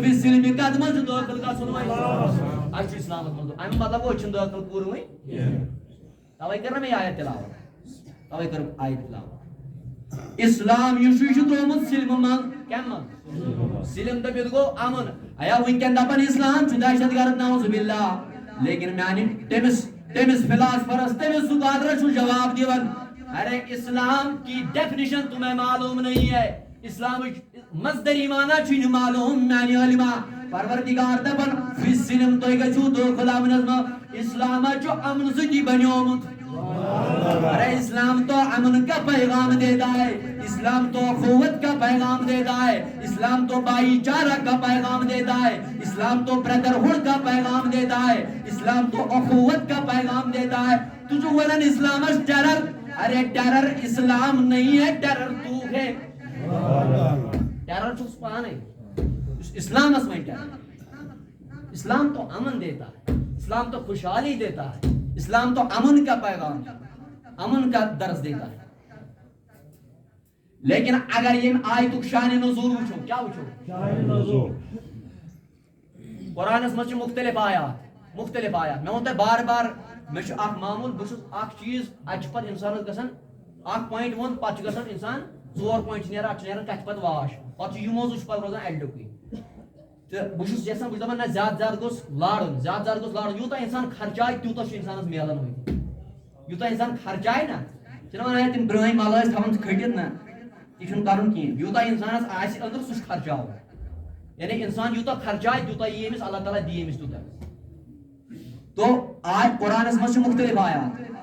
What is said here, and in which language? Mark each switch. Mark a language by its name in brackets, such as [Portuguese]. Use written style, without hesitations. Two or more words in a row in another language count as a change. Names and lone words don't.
[Kashmiri] فی السلم کتھ منٛز چھُ دٲخل گژھُن وۄنۍ اسہِ چھُ اسلامس منٛز امیُک مطلب گوٚو أسۍ چھِنہٕ دٲخل پوٗرٕ وۄنۍ توے کٔر نہ مےٚ یہِ آیت تلاوت توے کٔر آیت تلاوت اسلام یُس یہِ چھُ ترٛوومُت سلمہِ منٛز کمہِ منٛز سلم دٔپِتھ گوٚو امن ایا وٕنکٮ۪ن دپان اسلام چھُ دہشت گرد نعوذ باللہ لیکن میانہِ تٔمِس فلاسفرس تٔمِس سُکالرس چھُ جواب دِوان [Urdu] ارے اسلام کی ڈیفینیشن تمہیں معلوم نہیں ہے [Kashmiri] اسلامٕچ مصدری معنی چھُے نہٕ معلوم میانہِ عالما پروردگار دپان فی السلم تُہۍ گٔژھِو دٲخل امنس منٛز اسلام چھُ امن سۭتی بنیومُت [Urdu] ارے اسلام تو امن کا پیغام دیتا ہے اسلام تو اخوت کا پیغام دیتا ہے اسلام تو بھائی چارہ کا پیغام دیتا ہے اسلام تو بردرہڈ کا پیغام دیتا ہے اسلام تو اخوت کا پیغام دیتا ہے تجھے [Kashmiri] ونن اسلامس [Urdu] ٹیرر ارے ٹیرر اسلام نہیں ہے ٹیرر تو ہے [Kashmiri] ٹیرر چھُس پانے اسلامس [Urdu] میں ٹیرر اسلام تو امن دیتا ہے اسلام تو خوشحالی دیتا ہے اسلام تو امن کا پیغام امن کا درس دیتا ہے لیکن اگر یہ [Kashmiri] آیتک شان نزول وچھو کیا وچھو شان نزول قرآن میں مختلف آیات میں ونتا بار بار میں اخ معمول بس اخ چیز اچ پت انسانس گژھان اخ پوائنٹ ون پتہ گژھان انسان ژور پوائنٹ نیران اچ نیران کتھ پتہ واش پتہ یہ موضوع پتہ روزان ایڈکُے تو بہت یژھان بہٕ دپان نہ زیادٕ گوٚژھ لارُن یوٗتاہ انسان خرچایہِ تیوٗتاہ چھُ انسانس میلان وۄنۍ یوٗتاہ انسان خرچایہِ نا چھِنہ ونان تِم برٛٲنۍ ملہٕ ٲسۍ تھاوان کھٔٹِتھ نا یہِ چھُنہٕ کرُن کِہیٖنۍ یوٗتاہ انسانس آسہِ أنٛدرٕ سُہ چھُ خرچاوُن یعنی انسان یوٗتاہ خرچایہِ تیوٗتاہ یی أمِس اللہ تعالیٰ دی أمِس تیوٗتاہ تو آج قرآنس منٛز چھِ مختلف آیات